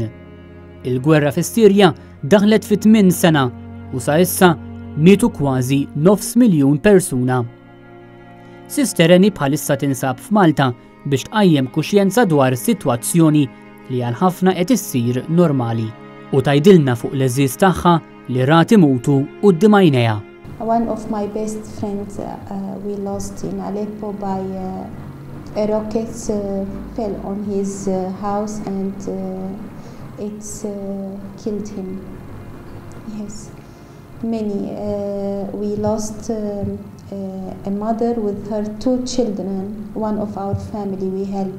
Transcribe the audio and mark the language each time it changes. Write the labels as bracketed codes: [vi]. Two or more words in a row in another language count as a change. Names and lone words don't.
[mt] Il-gwerra fis-Sirja daħlet fi 8 sena u sa issa mietu kważi 500,000 persuna. Sister Annie bħalissa tinsab f'Malta biex tqajjem kuxjenza dwar is-sitwazzjoni li għal ħafna qed issir normali u tgħidilna fuq l-eżiż tagħha li rati imutu quddiem għajnejha. [en] One of my best friends we lost in Aleppo by a rocket fell on his house and it's killed him. Yes, many. We lost a mother with her 2 children, one of our family we helped.